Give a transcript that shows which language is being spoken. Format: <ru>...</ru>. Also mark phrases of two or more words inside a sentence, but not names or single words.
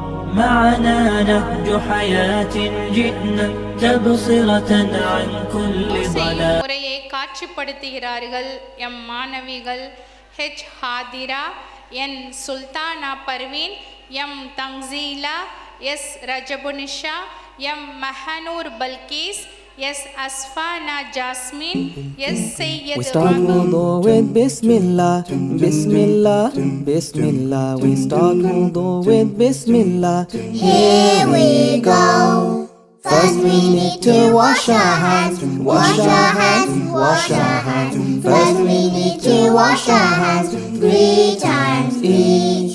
<ar>معنا نهج حياة جئنا تبصرة عن كل ضلال.</ar> <ta>உரையை காட்சிப்படுத்துகிறார்கள் எம் மாணவிகள் ஹெச் ஹாதிரா, என் சுல்தானா பர்வீன், எம் தங்ஸீலா, எஸ் ரஜபுனிஷா, எம் மஹனூர் பல்கீஸ், எஸ் அஸ்ஃபானா ஜாஸ்மின், எஸ் சையத்.</ta> <en>We start wudu with Bismillah, Bismillah, Bismillah. We start wudu with Bismillah. Here we go. First we need to wash our hands, wash our hands, wash our hands. First we need to wash our hands 3 times each.</en>